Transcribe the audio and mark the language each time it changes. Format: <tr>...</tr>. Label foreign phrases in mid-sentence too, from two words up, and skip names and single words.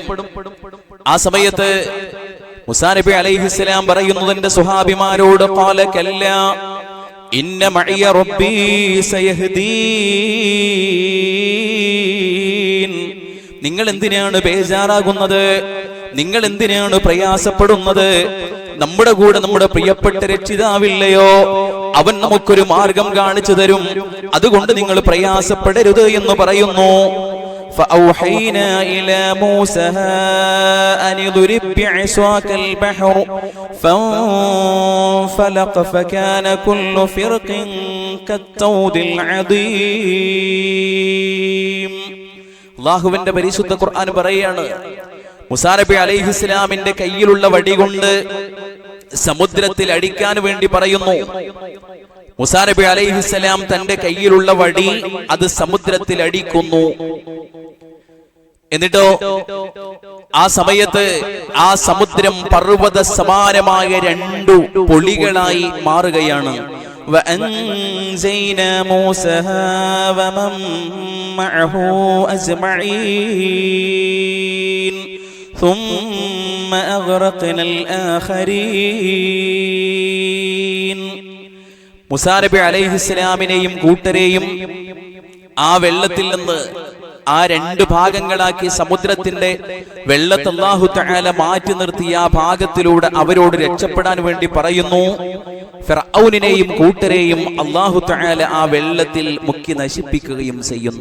<ml>ആ സമയത്ത് മൂസാ നബി അലൈഹിസ്സലാം പറയുന്നു തന്റെ സ്വഹാബിമാരോട്,</ml> <ar>قال كلا إن معي ربي سيهدين.</ar> <ml>നിങ്ങൾ എന്തിനാണ് ബേജാറാകുന്നത്? നിങ്ങൾ എന്തിനാണ് പ്രയാസപ്പെടുന്നത്? നമ്മുടെ കൂടെ നമ്മുടെ പ്രിയപ്പെട്ട രക്ഷിതാവില്ലയോ? അവൻ നമുക്കൊരു മാർഗം കാണിച്ചു തരും. അതുകൊണ്ട് നിങ്ങൾ പ്രയാസപ്പെടരുത് എന്ന് പറയുന്നു.</ml> <ar>فأوحينا إلى موسى أن اضرب بعصاك البحر فانفلق فكان كل فرق كالطود العظيم.</ar> <ml>അല്ലാഹുവിന്റെ പരിശുദ്ധ ഖുർആൻ പറയാണ്, മൂസാ നബി അലൈഹിസ്സലാമിന്റെ കയ്യിലുള്ള വടി കൊണ്ട് സമുദ്രത്തിൽ അടിക്കാൻ വേണ്ടി പറയുന്നു. മൂസാ നബി അലൈഹിസ്സലാം തന്റെ കയ്യിലുള്ള വടി അത് സമുദ്രത്തിൽ അടിക്കുന്നു. എന്നിട്ടോ ആ സമയത്ത് ആ സമുദ്രം പർവ്വത സമാനമായ രണ്ടു പൊളികളായി മാറുകയാണ്.</ml> <ar>وأنجينا موسى ومن معه أجمعين ثم أغرقنا الآخرين.</ar> <ml>മൂസാ നബി അലൈഹിസ്സലാമിനെയും കൂട്ടരെയും ആ വെള്ളത്തിൽ നിന്ന് ആ രണ്ട് ഭാഗങ്ങളാക്കി സമുദ്രത്തിന്റെ വെള്ളത്തെ</ml> <ar>الله تعالى</ar> <ml>മാറ്റി നിർത്തി ആ ഭാഗത്തിലൂടെ അവരോട് രക്ഷപ്പെടാൻ വേണ്ടി പറയുന്നു. ഫിർഔനിനെയും കൂട്ടരെയും</ml> <ar>الله تعالى</ar> <ml>ആ വെള്ളത്തിൽ മുക്കി നശിപ്പിക്കുകയും ചെയ്യുന്നു.</ml>